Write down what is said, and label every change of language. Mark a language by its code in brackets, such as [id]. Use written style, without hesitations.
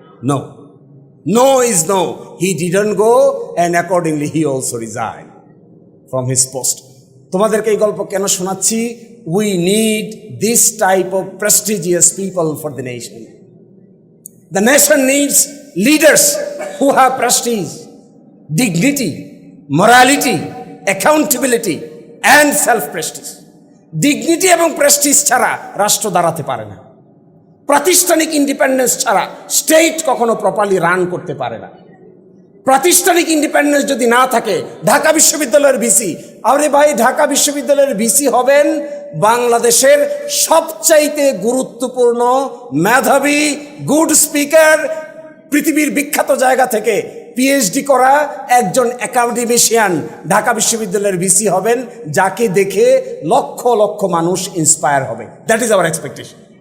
[en] No, no is no. He didn't go and accordingly he also resign from his post. [bn] তোমাদেরকে এই গল্প কেন শোনাচ্ছি? [en] We need this type of prestigious people for the nation. The nation needs leaders who have prestige, dignity, morality, accountability and self-prestige. [bn] Dignity এবং Prestige ছাড়া রাষ্ট্র দাঁড়াতে পারে না। প্রাতিষ্ঠানিক ইন্ডিপেন্ডেন্স ছাড়া স্টেট কখনো প্রপারলি রান করতে পারে না। প্রাতিষ্ঠানিক ইন্ডিপেন্ডেন্স যদি না থাকে, ঢাকা বিশ্ববিদ্যালয়ের ভিসি, আরে ভাই ঢাকা বিশ্ববিদ্যালয়ের ভিসি হবেন বাংলাদেশের সবচাইতে গুরুত্বপূর্ণ, মেধাবী, গুড স্পিকার, পৃথিবীর বিখ্যাত জায়গা থেকে পিএইচডি করা একজন একাডেমিশিয়ান ঢাকা বিশ্ববিদ্যালয়ের ভিসি হবেন, যাকে দেখে লক্ষ লক্ষ মানুষ ইন্সপায়ার হবে। [en] That is our expectation.